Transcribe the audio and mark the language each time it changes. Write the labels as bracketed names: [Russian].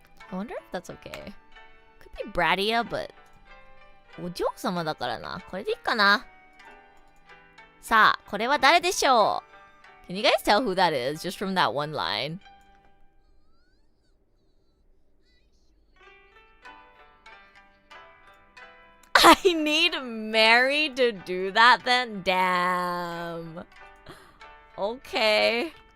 [English] I wonder if that's okay. Could be brattier, but [Japanese] お嬢様だからな。これでいいかな。さあ、これは誰でしょう? [English] Can you guys tell who that is just from that one line? I need Mary to do that then? Damn. Okay.